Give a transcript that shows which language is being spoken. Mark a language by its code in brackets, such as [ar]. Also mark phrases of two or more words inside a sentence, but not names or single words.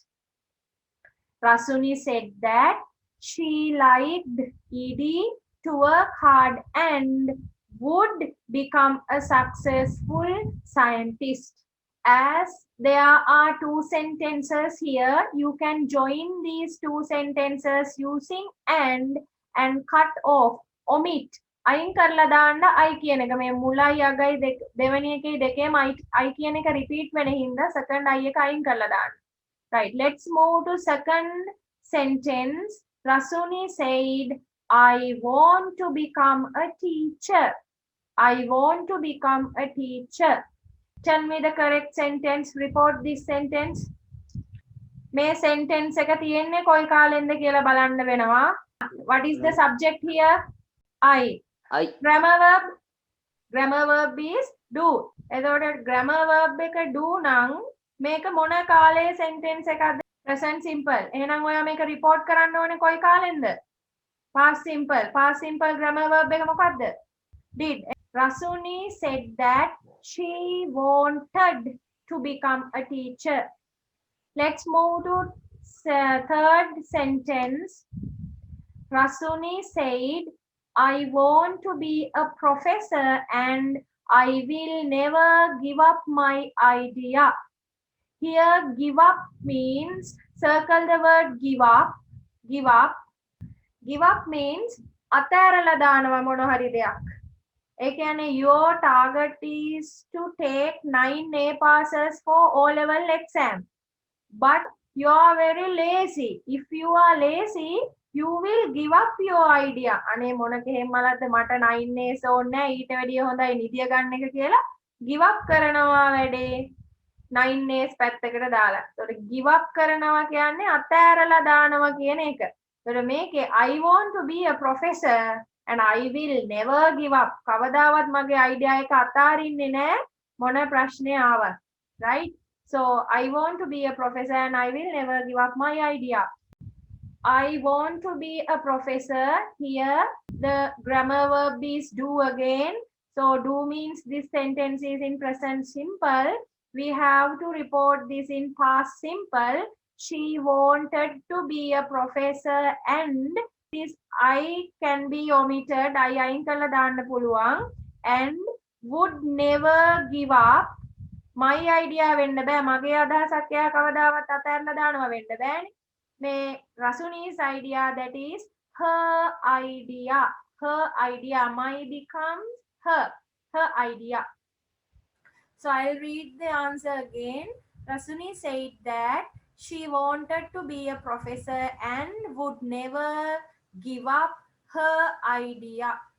[en] Rasuni said that she liked Edie to work hard and would become a successful scientist. As there are two sentences here, you can join these two sentences using and cut off, omit. [si] අයින් කරලා දාන්න I කියන එක මේ මුලයි අගයි දෙවෙනි එකේ දෙකේම I කියන එක රිපීට් වෙන හින්දා second I එක අයින් කරලා දාන්න. [en] Right, let's move to second sentence. Rasuni said, I want to become a teacher. I want to become a teacher. Tell me the correct sentence. Report this sentence. [si] මේ sentence එක තියෙන්නේ කොයි කාලෙන්ද කියලා බලන්න වෙනවා. [en] What is the subject here? I. Grammar verb is do. [si] එතකොට [en] grammar verb [si] එක do නම් මේක මොන කාලේ sentence එකක්ද? [en] Present simple. [si] එහෙනම් ඔයා මේක report කරන්න ඕනේ කොයි කාලෙන්ද? [en] Past simple. Past simple grammar verb [si] එක මොකක්ද? [en] Did. Rasuni said that she wanted to become a teacher. Let's move to third sentence. Rasuni said, I want to be a professor and I will never give up my idea. Here, give up means, circle the word give up. Give up. Give up means, [si] අතෑරලා දානවා මොන හරි දෙයක්. ඒ කියන්නේ [en] your target is to take 9 A passes for O-level exam. But you are very lazy. If you are lazy, you will give up your idea. [si] අනේ මොන කෙහෙම්මලක්ද මට 9 A's ඕනේ නැහැ ඊට වැඩිය හොඳයි නිදිය ගන්න එක කියලා [en] give up [si] කරනවා වැඩේ 9 A's පැත්තකට දාලා. ඒතකොට [en] give up [si] කරනවා කියන්නේ අතෑරලා දානවා කියන එක. ඒතකොට මේකේ [en] I want to be a professor and I will never give up. [si] කවදාවත් මගේ idea එක අතාරින්නේ නැහැ මොන ප්‍රශ්නේ ආවත්. [en] Right? So I want to be a professor and I will never give up my idea. I want to be a professor. Here the grammar verb is do again. So do means this sentence is in present simple. We have to report this in past simple. She wanted to be a professor and this I can be omitted. [si] I අයින් කරලා දාන්න පුළුවන්. [en] And would never give up. My idea [si] වෙන්න බෑ. මගේ අදහසක් එයා කවදාවත් අතහැරලා දානවා වෙන්න බෑනේ. [en] මේ Rasuni's idea, that is her idea. Her idea. My becomes her idea. So I'll read the answer again. Rasuni said that she wanted to be a professor and would never give up her idea.